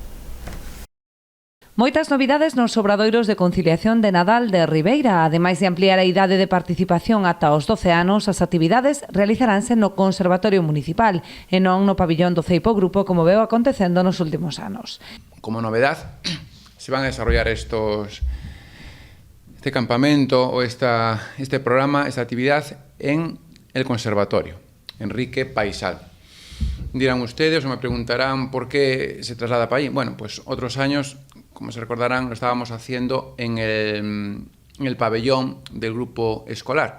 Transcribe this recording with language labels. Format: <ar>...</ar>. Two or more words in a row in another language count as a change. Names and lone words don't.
<gl>Moitas novidades nos obradoiros de conciliación de Nadal de Ribeira. Ademais de ampliar a idade de participación ata os 12 anos, as actividades realizaránse no Conservatorio Municipal e non no pabillón do Ceipo Grupo, como veo acontecendo nos últimos anos.</gl> <es>Como novedad, se van a desarrollar este campamento o este programa, esta actividad en el conservatorio, Enrique Paisal. Dirán ustedes o me preguntarán por qué se traslada para allí. Bueno, pues otros años, como se recordarán, lo estábamos haciendo en el pabellón del grupo escolar.</es>